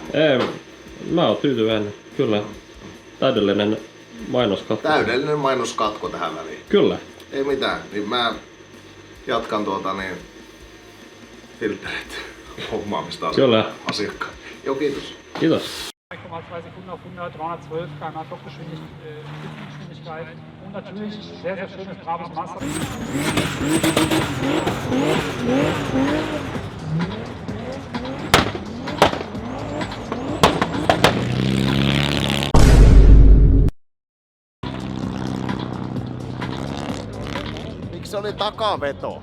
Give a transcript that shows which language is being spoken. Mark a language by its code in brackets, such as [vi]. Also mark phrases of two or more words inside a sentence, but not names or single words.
[fi] Ei, mä oon tyytyväinen. Kyllä. Täydellinen mainoskatko. Täydellinen mainoskatko tähän väliin. Kyllä. Ei mitään, niin mä jatkan filtereitä hommaamista Kyllä. asiakkaan. Joo, kiitos. Kiitos. [de] 2,2 Sekunden auf 100, 312 km/h Spitzengeschwindigkeit und natürlich sehr, sehr schönes, braves Master. [fi] Miksi se oli takaveto?